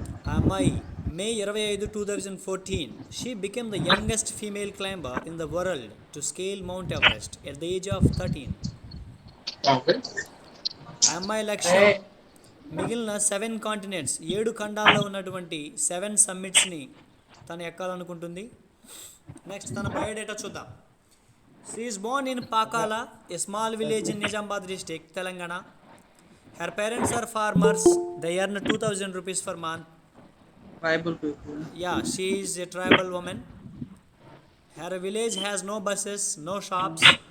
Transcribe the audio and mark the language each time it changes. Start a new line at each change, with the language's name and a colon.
Telugu: ఆ అమ్మాయి
English: May 25, 2014 she became the youngest female climber in the world to scale Mount Everest at the age of 13. Okay.
Telugu: ఆ అమ్మాయి లక్ష్యం మిగిలిన 7 continents, 7 ఖండాల్లో ఉన్నటువంటి 7 సమ్మిట్స్ని తను ఎక్కాలనుకుంటుంది. నెక్స్ట్ తన బయోడేటా చూద్దాం.
English: She is born in Pakala, a small village in Nizamabad district, Telangana. Her parents are farmers. They earn 2000 rupees per month. Tribal people. Yeah, she is a tribal woman. Her village has no buses, no shops.